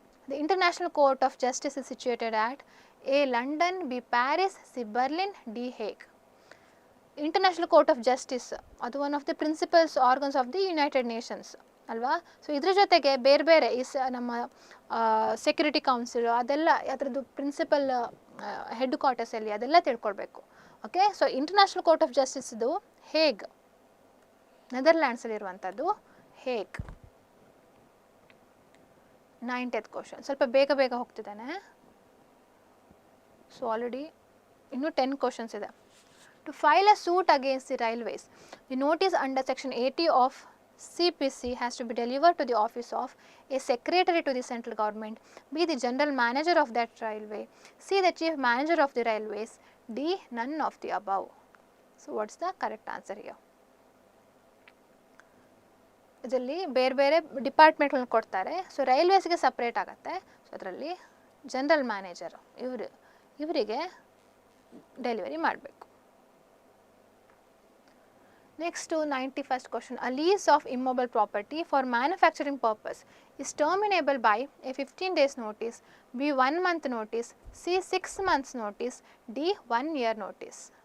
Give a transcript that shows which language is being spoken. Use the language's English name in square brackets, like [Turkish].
[English] The International Court of Justice is situated at A. London, B. Paris, C. Berlin, D. Hague. International Court of Justice ಅದು one of the principals organs of the United Nations ಅಲ್ವಾ. [Kannada] So ಇದ್ರ ಜೊತೆಗೆ ಬೇರೆ ಬೇರೆ ನಮ್ಮ security council ಅದೆಲ್ಲ ಅದರದ್ದು principal head ಕ್ವಾರ್ಟರ್ಸಲ್ಲಿ ಅದೆಲ್ಲ ತಿಳ್ಕೊಳ್ಬೇಕು. Okay, so international court of ಜಸ್ಟಿಸ್ದು ಹೇಗ್. ನೆದರ್ಲ್ಯಾಂಡ್ಸಲ್ಲಿರುವಂಥದ್ದು ಹೇಗ್. 90th ಕ್ವಶನ್, ಸ್ವಲ್ಪ ಬೇಗ ಬೇಗ ಹೋಗ್ತಿದ್ದಾನೆ. ಸೊ ಆಲ್ರೆಡಿ ಇನ್ನೂ 10 ಕ್ವಶನ್ಸ್ ಇದೆ. [English] To file a suit against the railways, the notice under section 80 of CPC has to be delivered to the office of a secretary to the central government, B the general manager of that railway, C the chief manager of the railways, D none of the above. So what's the correct answer here? [Kannada] ಇದರಲ್ಲಿ ಬೇರೆ ಬೇರೆ ಡಿಪಾರ್ಟ್ಮೆಂಟ್ಗಳನ್ನ ಕೊಡ್ತಾರೆ. So ರೈಲ್ವೇಸ್ಗೆ separate ಆಗುತ್ತೆ. So ಅದರಲ್ಲಿ general manager ಇವರಿಗೆ delivery ಮಾಡಬೇಕು. [English] Next to 91st question, a lease of immobile property for manufacturing purpose is terminable by a 15 days notice, B 1 month notice, C 6 months notice, D 1 year notice.